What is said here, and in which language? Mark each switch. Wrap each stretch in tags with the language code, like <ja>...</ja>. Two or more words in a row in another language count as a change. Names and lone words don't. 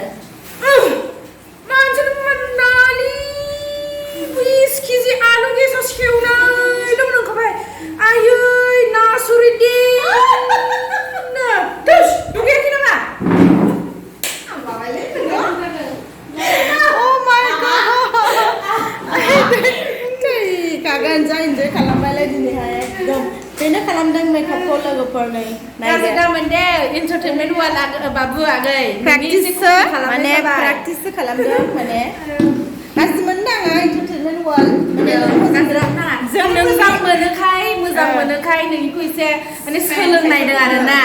<brx>मानसिफोर नाली 20 केजि आलु गेसाव सेवनाय दं नोंखौहाय आयै नासुरिदि ना दस दुगैयाखै नामा आं बाबायलै</brx> <en>oh my god</en> <brx>kagan जाइन जे खालामबायलाय दिनैहाय एकदम बेनो खालामदों मेकआपखौ लोगोफोर नै नायदो गामोन दे एन्टारटेनमेन्ट वाला बाबु आगै प्रेक्टिससो माने प्रेक्टिससो खालामदों माने गासिबो नाङा एन्टारटेनमेन्ट वाल माने जों मोजां मोनोखाय नोंनिखौ एसे माने सोलोंनायदों आरोना</brx>